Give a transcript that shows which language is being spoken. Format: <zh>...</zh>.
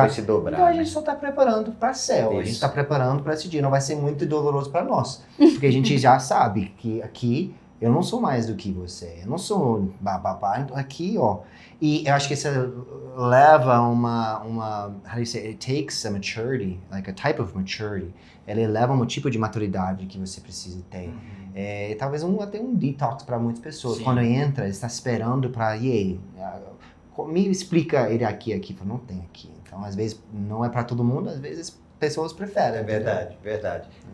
<pt>Vai se dobrar, então a gente só está preparando para céu. Isso. A gente está preparando para esse dia. Não vai ser muito doloroso para nós, porque a gente já sabe que aqui eu não sou mais do que você. Eu não sou bababá. Então aqui, ó. E eu acho que isso leva uma</pt> <en>how do you say? It takes a maturity, like a type of maturity.</en> <pt>Ele leva um tipo de maturidade que você precisa ter. Talvez até um detox para muitas pessoas. Sim. Quando entra, está esperando para me explica ele aqui, não tem aqui. Então, às vezes, não é para todo mundo, às vezes pessoas preferem. É verdade.</pt>